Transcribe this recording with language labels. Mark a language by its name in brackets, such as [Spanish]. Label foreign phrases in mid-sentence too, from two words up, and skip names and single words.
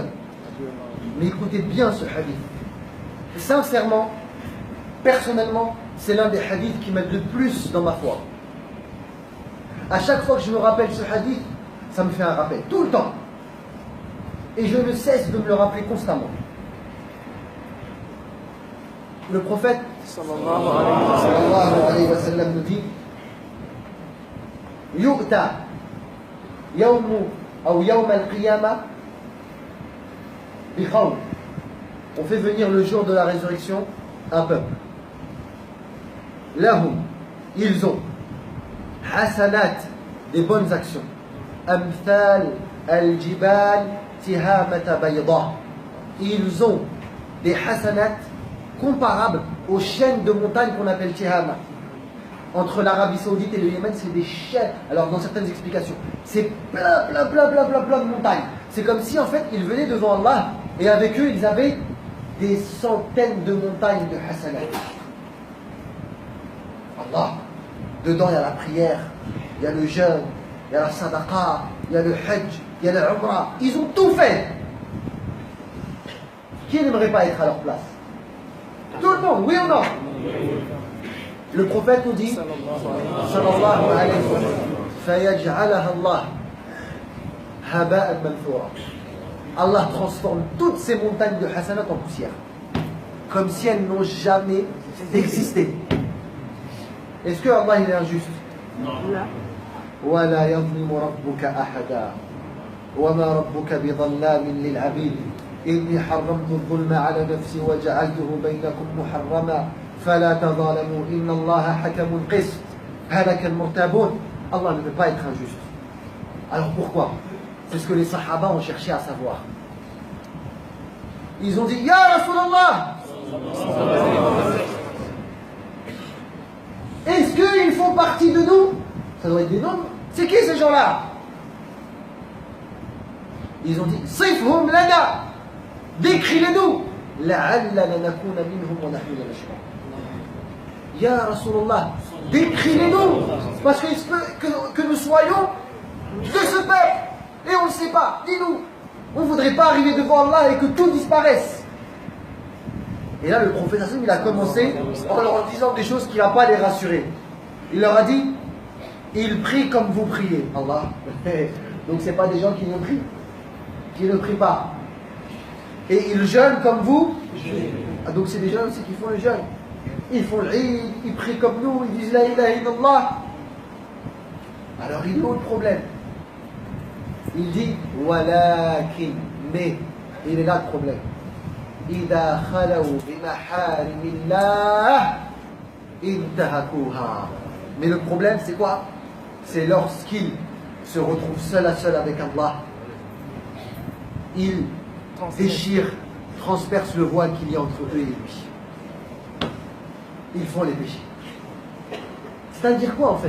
[French] Mais écoutez bien ce hadith. Sincèrement, personnellement, c'est l'un des hadiths qui m'aide le plus dans ma foi. À chaque fois que je me rappelle ce hadith, ça me fait un rappel, tout le temps. Et je ne cesse de me le rappeler constamment. [Arabic] Le prophète صلى الله عليه وسلم [French] nous dit [Arabic] يؤتى يوم أو يوم القيامة بقوم. [French] On fait venir le jour de la résurrection un peuple. Lahum, ils ont hasanat, des bonnes actions. [Arabic] أمثال الجبال تهامة بيضاء. [French] Ils ont des hasanat comparables aux chaînes de montagnes qu'on appelle Tihama. Entre l'Arabie Saoudite et le Yémen, c'est des chaînes. Alors, dans certaines explications, c'est plein de montagnes. C'est comme si, en fait, ils venaient devant Allah et avec eux, ils avaient des centaines de montagnes de hasanat. Allah, dedans, il y a la prière, il y a le jeûne, il y a la sadaqa, il y a le hajj, il y a le umrah. Ils ont tout fait. Qui n'aimerait pas être à leur place? Tout le monde, oui ou non? Le prophète nous dit, [Arabic] صلى الله عليه وسلم فيجعلها الله هباء منثورا. [French] Allah transforme toutes ces montagnes de hasanat en poussière, comme si elles n'ont jamais existé. Est-ce que Allah il est injuste? Non. [Arabic] ولا يظلم ربك أحدا وما ربك بظلام للعبيد إني حرمت الظلم على نفسي وجعلته بينكم محرما فلا تظالموا إن الله حكم قسط هلك المرتابون. [French] Allah ne peut pas être injuste. Alors pourquoi? C'est ce que les Sahaba ont cherché à savoir. Ils ont dit [Arabic] يا رسول الله, [French] est-ce qu'ils font partie de nous? Ça doit être des noms. C'est qui ces gens-là? Ils ont dit [Arabic] صفهم لنا, [French] décris-les-nous. [Arabic] لعلنا نكون منهم ونحن لا نشعر. يا رسول الله, [French] décris-les-nous. Parce qu'il se peut que nous soyons de ce peuple. Et on ne sait pas. Dis-nous. On ne voudrait pas arriver devant Allah et que tout disparaisse. Et là, le prophète Hassan, il a commencé en leur disant des choses qui n'ont pas les rassurer. Il leur a dit ils prient comme vous priez. Allah. Donc, ce n'est pas des gens qui ne prient, qui ne prient pas. Et ils jeûnent comme vous. Donc, c'est des gens aussi qui font le jeûne. Ils font l'Eid, ils prient comme nous, ils disent [Arabic] لا إله إلا الله. [French] Alors, il est où le problème? Il dit Walakin, mais il est là le problème. [Arabic] إذا خلوا بمحارم الله انتهكوها. [French] Mais le problème c'est quoi? C'est lorsqu'il se retrouve seul à seul avec Allah, il déchire, transperce le voile qu'il y a entre eux et lui. Ils font les péchés. C'est-à-dire quoi en fait?